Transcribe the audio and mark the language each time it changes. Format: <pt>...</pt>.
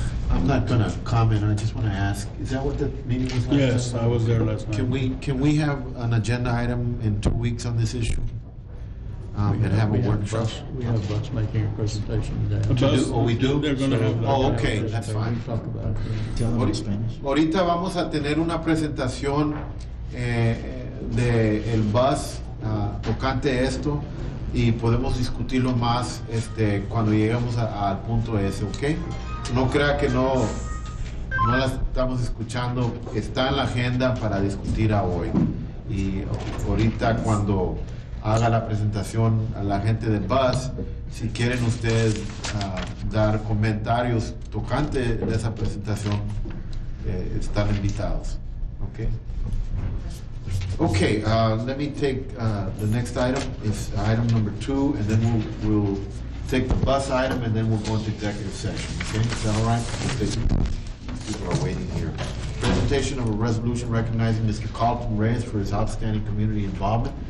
<en>I'm not gonna comment, I just wanna ask, is that what the meeting was like? Yes, I was there last night. Can we have an agenda item in 2 weeks on this issue? And have a workshop? We have Bus making a presentation today. Bus- Oh, we do? They're gonna have that. Oh, okay, that's We fine. can talk about it. Tell them in Spanish.</en> <es>Ahorita vamos a tener una presentación de el bus tocante esto y podemos discutirlo más cuando lleguemos al punto ese, ¿ok? No crea que no la estamos escuchando, está en la agenda para discutir a hoy. Y ahorita cuando haga la presentación a la gente de bus, si quieren ustedes dar comentarios tocante de esa presentación, están invitados.</es> <en>Okay. Okay. Let me take the next item. It's item number 2, and then we'll take the bus item, and then we'll go into executive session. Okay. Is that all right? People are waiting here. Presentation of a resolution recognizing Mr. Carlton Reyes for his outstanding community involvement.</en>